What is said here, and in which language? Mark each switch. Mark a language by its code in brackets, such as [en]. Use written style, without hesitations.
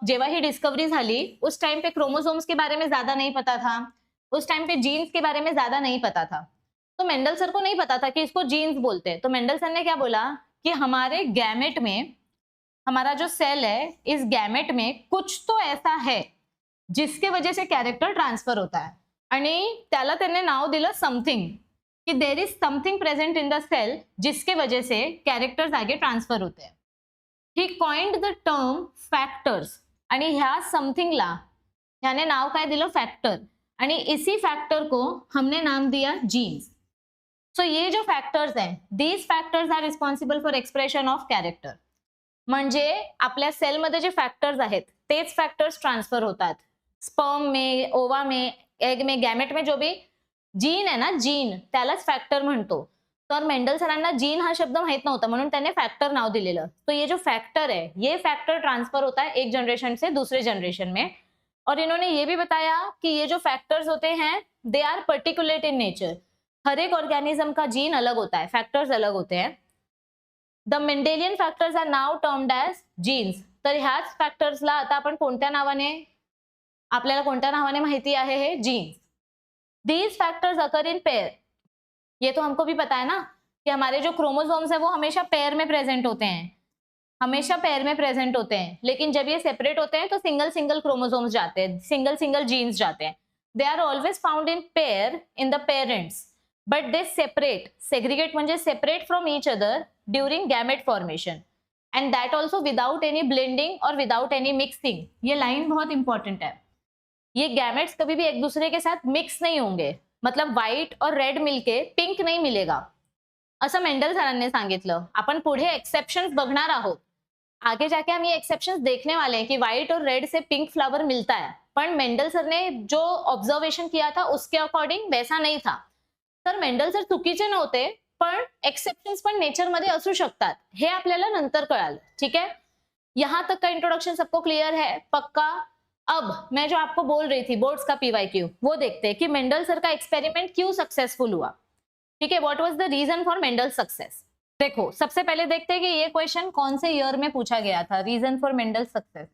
[hi] जेव्हा ही डिस्कवरी झाली उस टाइम पे क्रोमोसोम्स के बारे में ज्यादा नहीं पता था, उस टाइम पे जीन्स के बारे में ज्यादा नहीं पता था, तो मेंडल सर को नहीं पता था कि इसको जीन्स बोलते हैं। तो मेंडल सर ने क्या बोला कि हमारे गैमेट में, हमारा जो सेल है, इस गैमेट में कुछ तो ऐसा है जिसके वजह से कैरेक्टर ट्रांसफर होता है, [mr] आणि त्याला त्यांनी नाव दिलं समथिंग, [hi] कि [en] there is something present in the cell [hi] जिसके वजह से कैरेक्टर्स आगे ट्रांसफर होते हैं। [en] he coined the term factors, [mr] आणि ह्या समथिंगला ह्याने नाव काय दिलं, फैक्टर, [hi] आणि इसी फैक्टर को हमने नाम दिया जीन्स। सो ये जो फॅक्टर्स हैं, [en] These factors are responsible for expression of character. [mr] म्हणजे आपल्या सेलमध्ये जे फॅक्टर्स आहेत तेच फॅक्टर्स ट्रान्सफर होतात [hi] स्पर्म में, ओवा में, एग में, गैमेट में जो भी जीन है ना, [mr] जीन त्यालाच फॅक्टर म्हणतो। तर मेंडल सरांना जीन हा शब्द माहित नव्हता म्हणून त्याने फॅक्टर नाव दिलेलं। [hi] तो ये जो फैक्टर है, ये फैक्टर ट्रांसफर होता है एक जनरेशन से दूसरे जनरेशन में, और इन्होंने ये भी बताया कि ये जो फैक्टर्स होते हैं [en] they are particulate in nature, [hi] हर एक ऑर्गेनिज्म का जीन अलग होता है, फैक्टर्स अलग होते हैं। [en] The Mendelian factors are now termed as genes. [mr] तर ह्याच फॅक्टर्सला आता आपण कोणत्या नावाने, आपल्याला कोणत्या नावाने माहिती आहे, हे jeans. [en] these factors occur in pair, [hi] ये तो हमको भी पता है ना कि हमारे जो क्रोमोसोम्स है वो हमेशा पेयर में प्रेजेंट होते हैं, हमेशा पेयर में प्रेजेंट होते हैं, लेकिन जब ये सेपरेट होते हैं तो सिंगल सिंगल क्रोमोसोम्स जाते हैं, सिंगल सिंगल जीन्स जाते हैं। [en] They are always found in pair in the parents, but they separate, segregate म्हणजे separate from each other during gamete formation, and that also without any blending और without any mixing. [hi] ये line बहुत important है, ये gametes कभी भी एक दूसरे के साथ मिक्स नहीं होंगे, मतलब व्हाइट और रेड मिलके पिंक नहीं मिलेगा, [mr] असं मेंडल सरांनी सांगितलं। आपण पुढे एक्सेप्शंस बघणार आहोत, [hi] आगे जाके हम ये एक्सेप्शंस देखने वाले हैं कि व्हाइट और रेड से पिंक फ्लावर मिलता है, पण मेंडल सर ने जो ऑब्जर्वेशन किया था उसके अकॉर्डिंग वैसा नहीं था। [mr] तर मेंडल सर चुकीचे नव्हते, पण एक्सेप्शंस पण नेचर मध्ये असू शकतात, हे आपल्याला नंतर कळालं। [hi] ठीक है, यहां तक का इंट्रोडक्शन सबको क्लियर है, पक्का? अब मैं जो आपको बोल रही थी बोर्ड्स का पीवाईक्यू, वो देखते हैं कि मेंडल सर का एक्सपेरिमेंट क्यों सक्सेसफुल हुआ। ठीक है, [en] What was the reason for Mendel success. [hi] देखो सबसे पहले देखते हैं कि ये क्वेश्चन कौन से ईयर में पूछा गया था, [en] Reason for Mendel success.